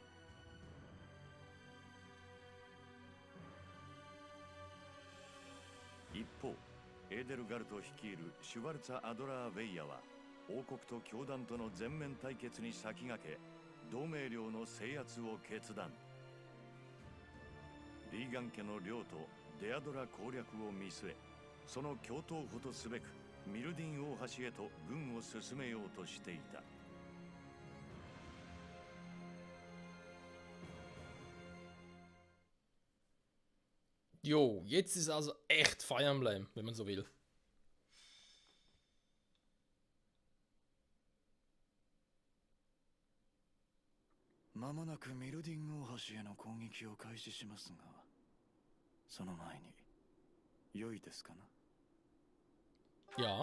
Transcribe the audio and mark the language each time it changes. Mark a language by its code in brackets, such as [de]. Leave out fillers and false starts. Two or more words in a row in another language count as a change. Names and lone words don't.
[ja] 一方、エーデルガルト率いるシュバルツァ・アドラー・ヴェイヤは王国と教団との全面対決に先駆け同盟領の制圧を決断。リーガン家の領とデアドラ攻略を見据え、その共闘補とすべくミルディン大橋へと軍を進めようとしていた。 [de] Jo, jetzt ist also echt Fire Emblem, wenn man so will. [ja] まもなくミルディン大橋への攻撃を開始しますが、その前に良いですかな。 [de] Ja.